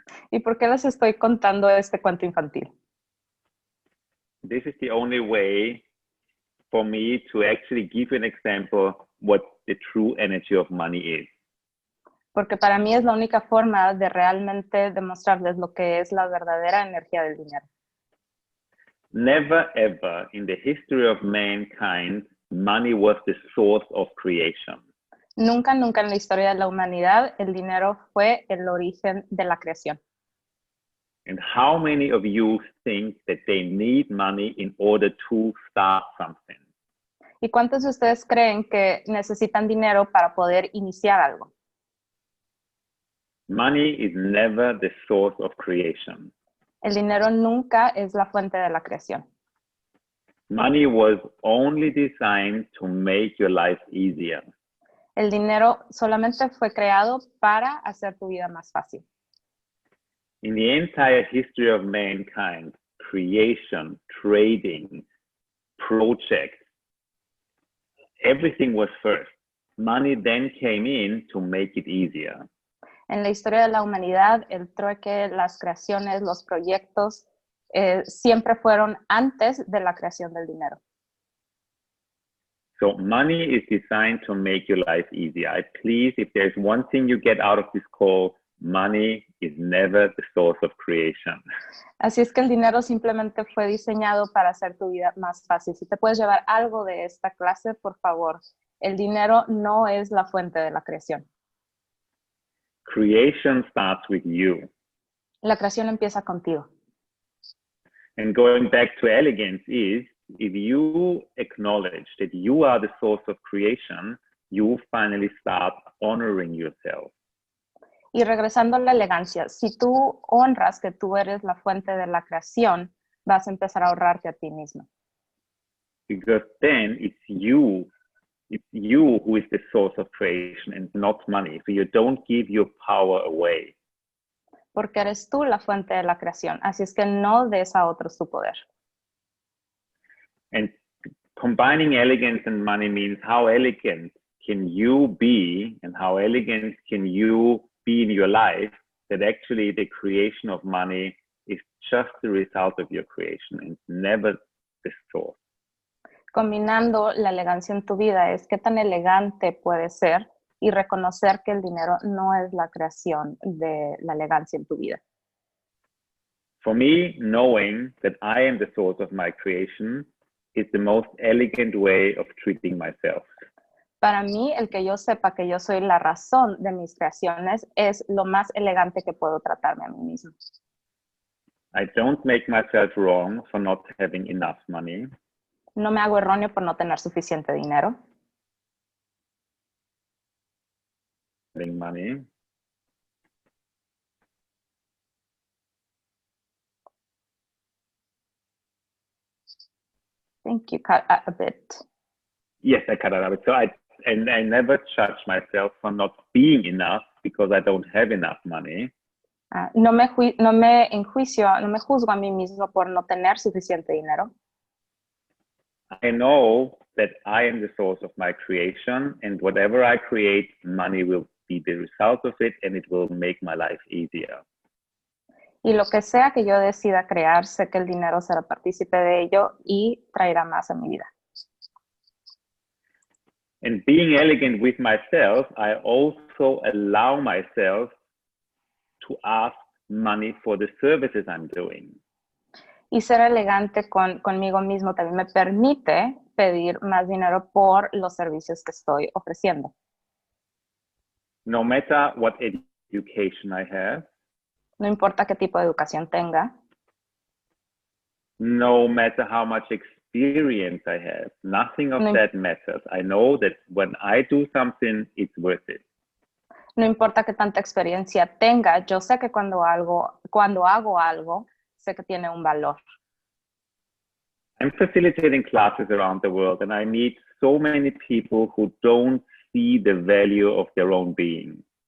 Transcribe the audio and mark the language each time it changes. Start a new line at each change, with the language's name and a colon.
Spanish: ¿Y por qué les estoy contando este cuento infantil?
English: This is the only way for me to actually give you an example what the true energy of money is.
Spanish: Porque para mí es la única forma de realmente demostrarles lo que es la verdadera energía del dinero.
English: Never ever in the history of mankind, money was the source of creation.
Spanish: Nunca, nunca en la historia de la humanidad el dinero fue el origen de la creación.
English: And how many of you think that they need money in order to start something?
Spanish: ¿Y cuántos de ustedes creen que necesitan dinero para poder iniciar algo?
English: Money is never the source of creation.
Spanish: El dinero nunca es la fuente de la creación.
English: Money was only designed to make your life easier.
Spanish: El dinero solamente fue creado para hacer tu vida más fácil.
English: In the entire history of mankind, creation, trading, projects, everything was first. Money then came in to make it easier.
Spanish: En la historia de la humanidad, el trueque, las creaciones, los proyectos, siempre fueron antes de la creación del dinero.
English: So money is designed to make your life easier. Please, if there's one thing you get out of this call, money is never the source of creation.
Spanish: Así es que el dinero simplemente fue diseñado para hacer tu vida más fácil. Si te puedes llevar algo de esta clase, por favor, el dinero no es la fuente de la creación.
English: Creation starts with you.
Spanish: La creación empieza contigo.
English: And going back to elegance is, if you acknowledge that you are the source of creation, you finally start honoring yourself.
Spanish: Y regresando a la elegancia, si tú honras que tú eres la fuente de la creación, vas a empezar a ahorrarte a ti mismo.
English: Because then it's you who is the source of creation and not money. So you don't give your power away.
Spanish: Porque eres tú la fuente de la creación, así es que no des a otros tu poder.
English: And combining elegance and money means how elegant can you be and how elegant can you be in your life, that actually the creation of money is just the result of your creation and never the source.
Spanish: Combinando la elegancia en tu vida es qué tan elegante puedes ser y reconocer que el dinero no es la creación de la elegancia en tu vida.
English: For me, knowing that I am the source of my creation is the most elegant way of treating myself.
Spanish: Para mí, el que yo sepa que yo soy la razón de mis creaciones es lo más elegante que puedo tratarme a mí mismo.
English: I don't make myself wrong for not having enough money.
Spanish: No me hago erróneo por no tener suficiente dinero.
English: Having money. I think you cut a bit. Yes, I cut it out. So I never judge myself for not being enough because I don't have enough money.
Spanish: No me enjuicio, no me juzgo a mí mismo por no tener suficiente dinero.
English: I know that I am the source of my creation, and whatever I create, money will be the result of it, and it will make my life easier.
Spanish: Y lo que sea que yo decida crear, sé que el dinero será partícipe de ello y traerá más a mi vida.
English: And being elegant with myself, I also allow myself to ask money for the services I'm doing.
Spanish: Y ser elegante conmigo mismo también me permite pedir más dinero por los servicios que estoy ofreciendo.
English: No matter what education I have.
Spanish: No importa qué tipo de educación tenga.
English: No matter how much experience I have. Nothing of that matters. I know that when I do something, it's worth it.
Spanish: No importa qué tanta experiencia tenga, yo sé que cuando hago algo, sé que tiene un valor.
English: I'm facilitating classes around the world, and I meet so many people who don't see the value of their own being.